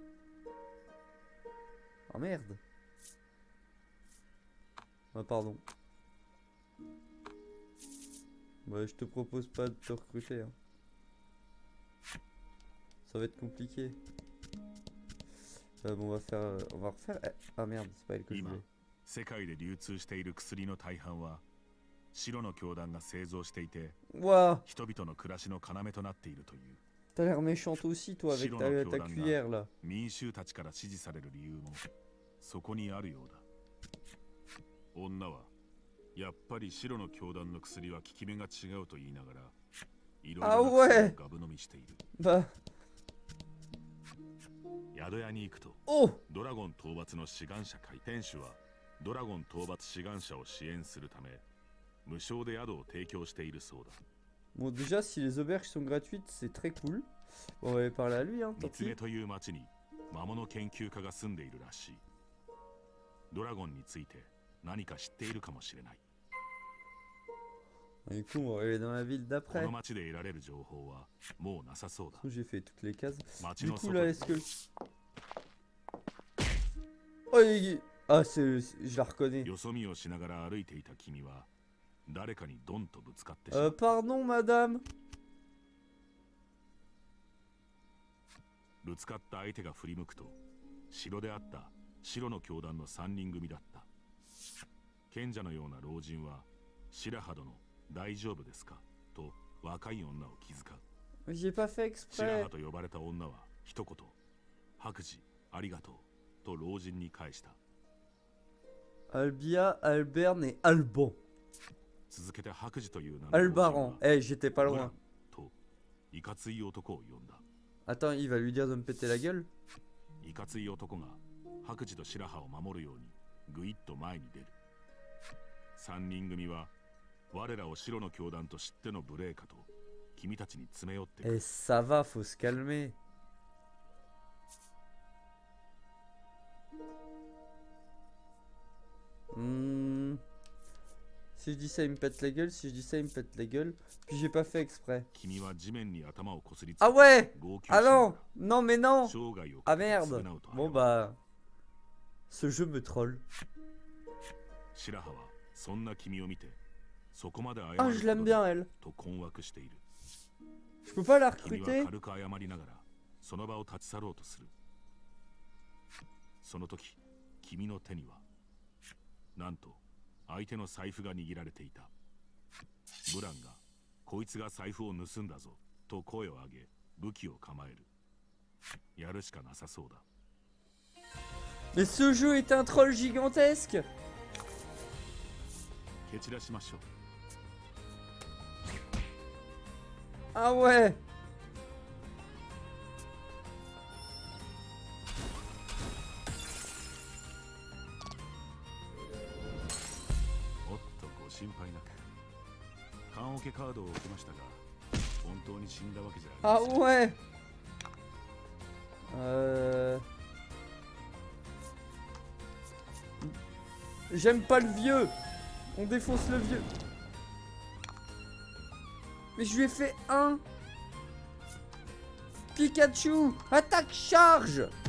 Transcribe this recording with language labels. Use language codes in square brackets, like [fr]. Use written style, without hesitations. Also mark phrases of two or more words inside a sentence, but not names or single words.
[fr] Oh merde! Ah pardon. Ouais, je te propose pas de te recruter. Hein. Ça va être compliqué. Bon, on va refaire. Ah merde, c'est pas elle que je voulais. [ja] 世界で流通している薬の大半は白の教団が製造していて Ouah! 人々の暮らしの要となっているという [fr] T'as l'air méchante aussi, toi, avec ta cuillère là. [ja] 民衆たちから支持される理由もそこにあるようだ。女はやっぱり白の教団の薬は効き目が違うと言いながらいろいろな薬をガブ飲みしている。 Bah. 宿屋に行くと Oh! ドラゴン討伐の志願者会店主はドラゴン討伐志願者を支援するため無償で宿を提供しているそうだ。 [fr] Bon, déjà, si les auberges sont gratuites, c'est très cool. Bon, on va aller parler à lui, hein, [ja] 三 [fr] tant [ja] つ目 [fr] pis. [ja] という町に魔物研究家が住んでいるらしい。ドラゴンについて何か知っているかもしれない。 [fr] Du coup, on va aller dans la ville [ja] こ [fr] d'après. [ja] の町で得られる情報はもうなさそうだ。 [fr] J'ai fait toutes les cases. [ja] 町 [fr] Du [ja] の [fr] coup, [ja] 外 [fr] là, [ja] に [fr] est-ce que... Oh, ah, je la reconnais. [ja] よそ見をしながら歩いていた君は誰かにドンとぶつかってしまう。 [fr] Pardon, madame. [ja] ぶつかった相手が振り向くと城であった白の教団の3人組だった。賢者のような老人は白羽殿大丈夫ですかと若い女を気遣う。 [fr] J'ai pas fait [ja] 白 [fr] exprès. [ja] 羽と呼ばれた女は一言白磁ありがとうと老人に返した。 [fr] Albia, Alberne et Alban. [ja] 続けて白磁という名の老人 [fr] Albaran. [ja] は [fr] Eh, j'étais pas [ja] ブラ [fr] loin. [ja] ンといかつい男を呼んだ。 [fr] Attends, il va lui dire de me péter la gueule? [ja] いかつい男が白磁と白羽を守るようにぐいっと前に出る。3人組は我らを白の教団と知っての無礼かと君たちに詰め寄ってく Eh, る。 [fr] ça va, faut se calmer. Si je dis ça, il me pète la gueule. Si je dis ça, il me pète la gueule. Puis j'ai pas fait exprès. [ja] 君は地面に頭をこすりつ Ah けて [fr] ouais! [ja] 号泣し Ah なが [fr] non! [ja] ら [fr] Non, mais non! [ja] 生涯を Ah かけて [fr] merde! [ja] 償うと [fr] Bon [ja] 謝る。 [fr] bah. Ce jeu me troll. [ja] 白羽はそんな君を見てそこまで謝 Ah, る [fr] je [ja] こと [fr] l'aime [ja] で [fr] bien, elle. [ja] と困惑している。 [fr] Je peux pas la [ja] 君は [fr] recruter? [ja] 軽く謝りながらその場を立ち去ろうとする。その時君の手にはなんと相手の財布が握られていた。ブランがこいつが財布を盗んだぞと声を上げ武器を構える。やるしかなさそうだ。 [fr] Mais ce jeu est un troll gigantesque! [ja] 蹴散らしましょう。 [fr] Ah ouais. [ja] おっとご心配なく。棺桶カードを置きましたが、本当に死んだわけじゃあ Ah りません。 [fr] ouais. J'aime pas le vieux. On défonce le vieux. Mais je lui ai fait un. Pikachu, attaque charge.